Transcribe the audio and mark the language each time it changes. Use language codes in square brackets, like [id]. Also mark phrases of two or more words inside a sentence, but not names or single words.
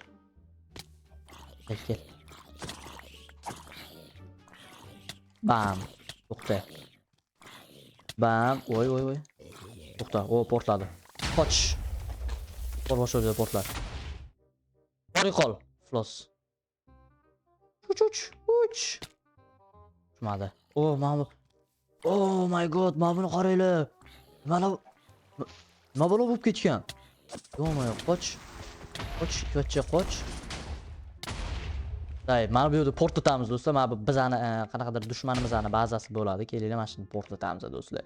[uz] Kel. Bam. To'xta. Bam. Voy. To'xta. O, portladi. Qoch. Boshqa joyda portladi. Bori qol. Floss. Uch. Tushmadi. Oh, mana bu. [en] Oh my god, [uz] mana buni qaranglar. Mana nima bo'lib ketgan? Yo'q, qoch. Qoch. Day, mana bu yerda portlatamiz do'stlar. Mana bu bizani qanaqadir dushmanimizning bazasi bo'ladi. Kelinglar, mana shuni portlatamiz do'stlar.